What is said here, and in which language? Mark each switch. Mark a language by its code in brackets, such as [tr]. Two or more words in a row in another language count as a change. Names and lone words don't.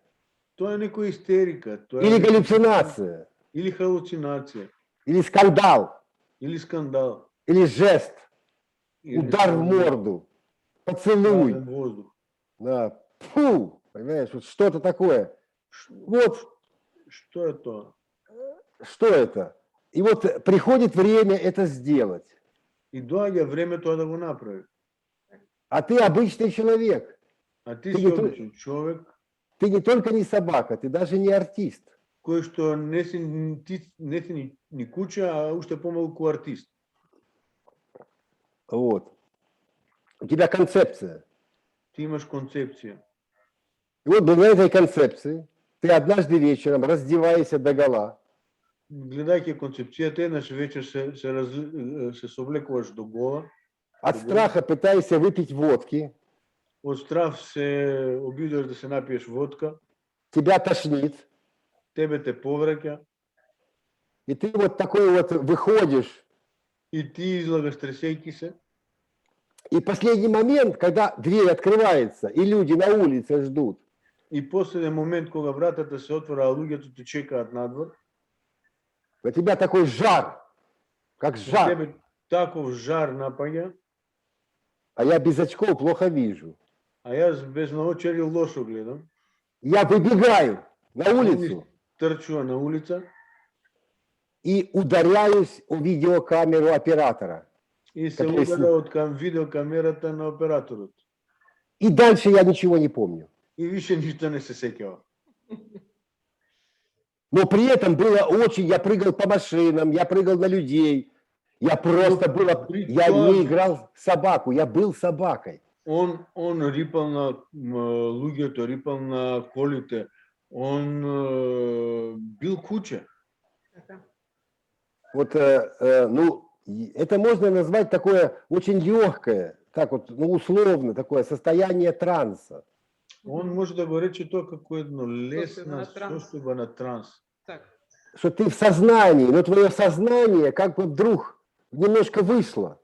[mk] Тоа е некоја истерика, тоа [ru] или [mk] е [ru] галлюцинация, [mk] или халуцинација, [ru] или скандал, [mk] или скандал, [ru] или жест, [mk] или [ru] удар в морду, поцелуй. удар в воздух. Да. Фу, понимаешь, вот что-то такое. Вот [mk] Што е тоа? [ru] что это. И вот приходит время это сделать. [mk] И доаѓа време тоа да го направи. [ru] А ты обычный человек. [mk] А ти Ти си ги ту- обичен човек [ru] Ты не только не собака, ты даже не артист. [mk] кој што не си ни куче, а уште помалку артист. [ru] Вот. У тебя концепция. [mk] Ти имаш концепција. [ru] И вот благодаря этой концепции ты однажды вечером, раздеваясь догола, [mk] Гледајќи концепцијата, еднаш вечер се соблекуваш до гола, [ru] от страха пытаешься выпить водки, [mk] од страв се обидуваш да се напиеш водка, [ru] тебя тошнит, [mk] тебе те повраќа [ru] и ты вот такой вот выходишь. [mk] и ти излагаш тресејќи се. [ru] И последний момент, когда дверь открывается, и люди на улице ждут, [mk] И последен момент кога вратата се отвора, а луѓето те чекаат надвор, [ru] на тебя такой жар, как на жар. [mk] тебе таков жар напаѓа, [ru] А я без очков плохо вижу. [mk] а јас без наочари лошо гледам. [ru] Я выбегаю на улицу [mk] Трчува на улица [ru] и ударяюсь о видеокамеру оператора. [mk] и се Какој си? удара од кам видеокамерата на операторот. [ru] И дальше я ничего не помню. [mk] И више ништо не се сеќава. [ru] Но при этом было очень, я прыгал по машинам, я прыгал на людей. Я просто был, я не играл собаку, я был собакой. [mk] Он рипал на луѓето, рипал на колите, он бил куче. Така. [ru] Вот, ну, это можно назвать такое очень легкое, так вот, ну, условно, такое состояние транса. [mk] Он може да го рече тоа како едно Состојба лесна на транс. состојба на транс. Така. [ru] Что ты в сознании, но твое сознание как бы вдруг немножко вышло.